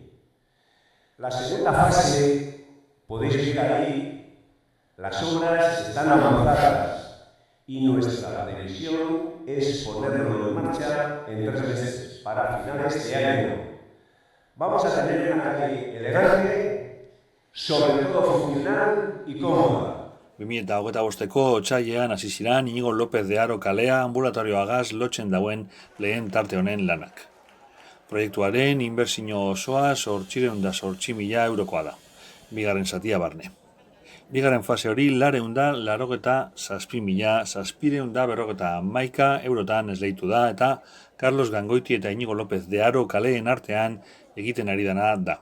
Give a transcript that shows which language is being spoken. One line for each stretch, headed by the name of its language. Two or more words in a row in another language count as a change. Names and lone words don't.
Spanish: La segunda fase, podéis ver ahí, las obras están avanzadas y nuestra previsión es ponerlo en marcha en 3 meses, para finales de año. Vamos a tener una calle elegante, sobre todo funcional y cómoda.
Basque: 2025ko otsailean hasi ziren Inigo López de Haro kalea ambulatorioagaz lotzen dauen lehen tarte honen lanak. Proiektuaren inbertsio osoa 808.000 eurokoa da, bigarren zatia barne. Bigarren fase hori 487.711 eurotan esleitu da eta Carlos Gangoiti eta Inigo López de Haro kaleen artean egiten ari dana da.